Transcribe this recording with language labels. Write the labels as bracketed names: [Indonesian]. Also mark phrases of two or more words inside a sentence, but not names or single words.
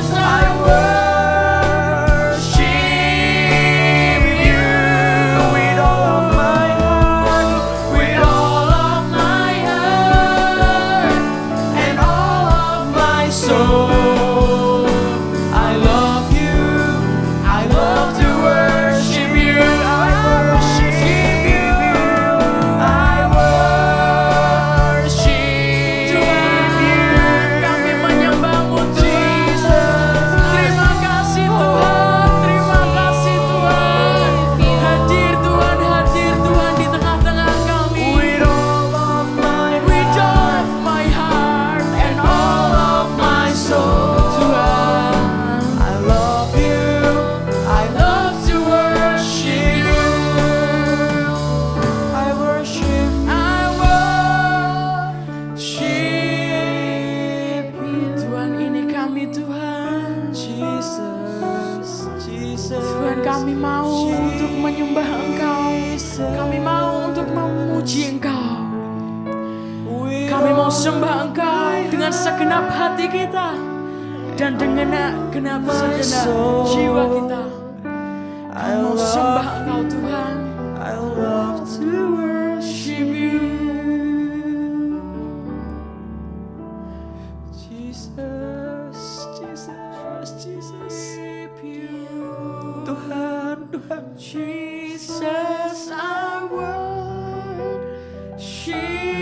[English] I worship you with all of my heart, with all of my heart and all of my soul. I love you. I love to worship you. I worship you. I worship [Indonesian] Tuhan, kami [English] you. [Indonesian] menyembah-Mu Tuhan. Terima kasih Tuhan, terima kasih Tuhan. Hadir Tuhan di tengah-tengah kami. [English] With all of my With all of my heart and all of my soul, Tuhan. I love you. I love to worship you. I worship you. [Indonesian] Tuhan, ini kami Tuhan. Jesus, Jesus. Tuhan, kami mau untuk menyembah Engkau. Kami mau untuk memuji Engkau. Kami mau sembah Engkau dengan segenap hati kita dan dengan segenap jiwa kita. Kami mau sembah Engkau Tuhan. [English] I love to worship you. Jesus, Jesus, Jesus. [Indonesian] Tuhan, Tuhan. [English] Jesus, I worship